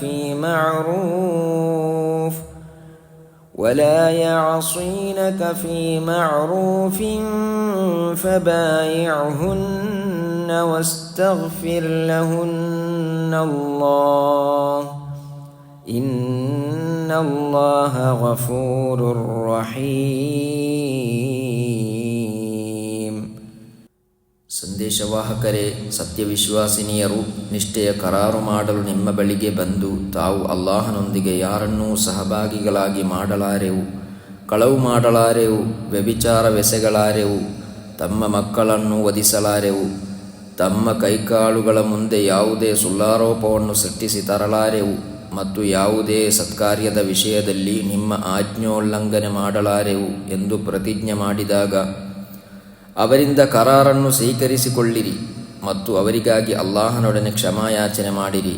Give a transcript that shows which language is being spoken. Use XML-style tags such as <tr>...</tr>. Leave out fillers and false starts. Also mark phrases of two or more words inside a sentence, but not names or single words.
<ar>في معروف فبايعهن واستغفر لهن الله إن الله غفور رحيم.</ar> <kn>ಸಂದೇಶವಾಹಕರೇ, ಸತ್ಯವಿಶ್ವಾಸಿನಿಯರು ನಿಷ್ಠೆಯ ಕರಾರು ಮಾಡಲು ನಿಮ್ಮ ಬಳಿಗೆ ಬಂದು ತಾವು ಅಲ್ಲಾಹನೊಂದಿಗೆ ಯಾರನ್ನೂ ಸಹಭಾಗಿಗಳಾಗಿ ಮಾಡಲಾರೆವು, ಕಳವು ಮಾಡಲಾರೆವು, ವ್ಯಭಿಚಾರವೆಸಗಲಾರೆವು, ತಮ್ಮ ಮಕ್ಕಳನ್ನು ವಧಿಸಲಾರೆವು, ತಮ್ಮ ಕೈಕಾಲುಗಳ ಮುಂದೆ ಯಾವುದೇ ಸುಳ್ಳಾರೋಪವನ್ನು ಸೃಷ್ಟಿಸಿ ತರಲಾರೆವು ಮತ್ತು ಯಾವುದೇ ಸತ್ಕಾರ್ಯದ ವಿಷಯದಲ್ಲಿ ನಿಮ್ಮ ಆಜ್ಞೋಲ್ಲಂಘನೆ ಮಾಡಲಾರೆವು ಎಂದು ಪ್ರತಿಜ್ಞೆ ಮಾಡಿದಾಗ ಅವರಿಂದ ಕರಾರನ್ನು ಸ್ವೀಕರಿಸಿಕೊಳ್ಳಿರಿ ಮತ್ತು ಅವರಿಗಾಗಿ ಅಲ್ಲಾಹನೊಡನೆ ಕ್ಷಮಾಯಾಚನೆ ಮಾಡಿರಿ.</kn>